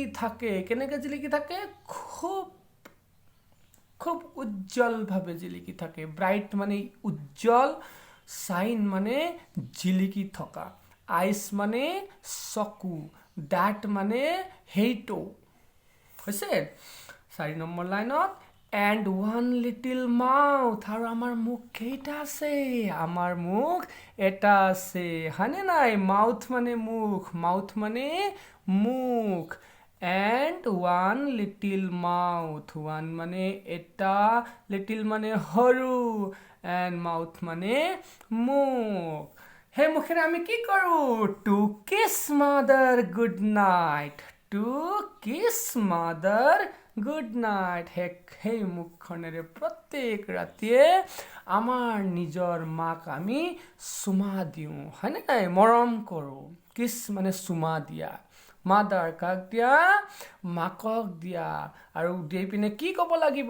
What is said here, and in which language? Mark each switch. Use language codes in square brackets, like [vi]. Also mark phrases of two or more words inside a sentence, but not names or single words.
[as] থাকে কেনেকে জিলিকি থাকে খুব খুব উজ্জ্বলভাৱে জিলিকি থাকে ব্ৰাইট মানে উজ্জ্বল শাইন মানে জিলিকি থকা আইজ মানে চকু দ্যাট মানে সেইটো হৈছে 4 নম্বৰ লাইনত [en] and one little mouth [as] আৰু আমাৰ মুখ কেইটা আছে আমাৰ মুখ এটা আছে হয়নে নাই মাউথ মানে মুখ [en] and one little mouth [as] one মানে এটা little মানে সৰু [en] and mouth [as] মানে মুখ সেই মুখেৰে আমি কি কৰো [en] to kiss mother good night to kiss mother good night [as] সেই মুখখনেৰে প্ৰত্যেক ৰাতিয়ে আমাৰ নিজৰ মাক আমি চুমা দিওঁ হয়নে নাই মৰম কৰো কিছ মানে চুমা দিয়া মাদাৰ কাক দিয়া মাকক দিয়া আৰু দেই পিনে কি ক'ব লাগিব